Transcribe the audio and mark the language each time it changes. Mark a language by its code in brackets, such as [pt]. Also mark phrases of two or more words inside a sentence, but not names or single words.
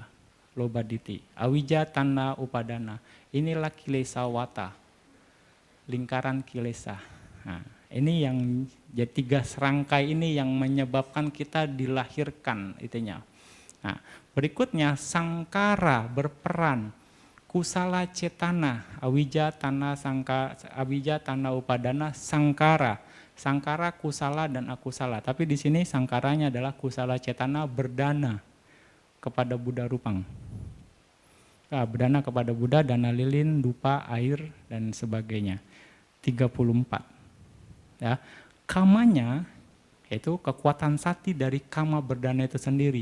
[pi] Lobaditi. Awija tanha upadana. [id] Inilah [pi] kilesa wata. [id] Lingkaran kilesa. Nah, ini yang jadi 3 serangkai ini yang menyebabkan kita dilahirkan itunya. Nah, berikutnya sangkara berperan. [pi] Kusala cetana, awija tanha upadana, sangkara. Sangkara kusala dan akusala. [id] Tapi di sini sangkaranya adalah [pi] kusala cetana [id] berdana kepada Buddha Rupang. Nah, berdana kepada Buddha, dana lilin, dupa, air dan sebagainya. 34. Ya. Kamanya yaitu kekuatan sati dari kama berdana itu sendiri.